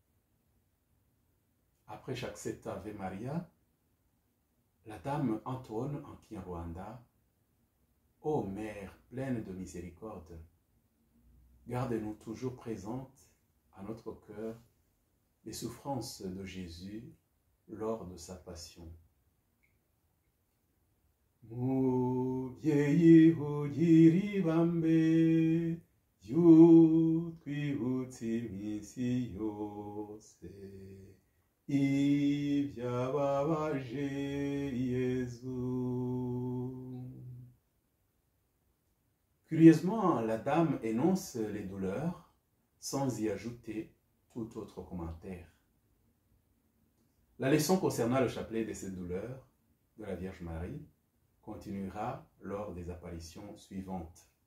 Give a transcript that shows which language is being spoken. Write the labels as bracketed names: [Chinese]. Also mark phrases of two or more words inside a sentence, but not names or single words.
[French] Après chaque sept Ave Maria, la dame entonne en Kinyarwanda « Ô Mère pleine de miséricorde, garde-nous toujours présentes à notre cœur les souffrances de Jésus lors de sa passion. [Kinyarwanda] » Mubyeyi ugira ibambe ry'utwibutsa iminsi yose ibyababaje Yezu. [French] Curieusement, la dame énonce les douleurs sans y ajouter tout autre commentaire. La leçon concernant le chapelet de cette douleur de la Vierge Marie continuera lors des apparitions suivantes.